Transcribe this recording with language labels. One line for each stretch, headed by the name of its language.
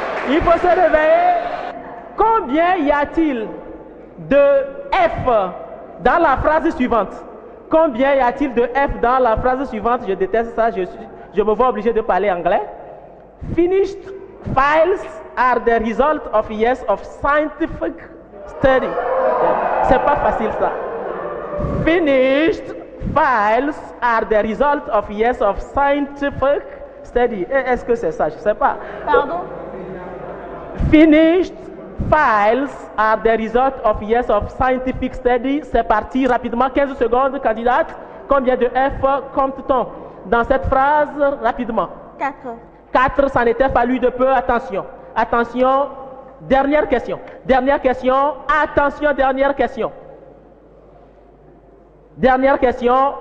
French: Il faut se réveiller. Combien y a-t-il de F dans la phrase suivante? Combien y a-t-il de F dans la phrase suivante? Je déteste ça, je me vois obligé de parler anglais.
English: Finished files are the result of years of scientific study.
French: C'est pas facile ça.
English: Finished files are the result of years of scientific study.
French: Est-ce que c'est ça? Je sais pas. Pardon?
English: Finished files are the result of years of scientific study.
French: C'est parti rapidement. 15 secondes, candidate. Combien de F compte-t-on dans cette phrase? Rapidement. 4. 4, ça n'était fallu de peu. Attention. Attention. Dernière question. Dernière question. Attention, dernière question. Dernière question.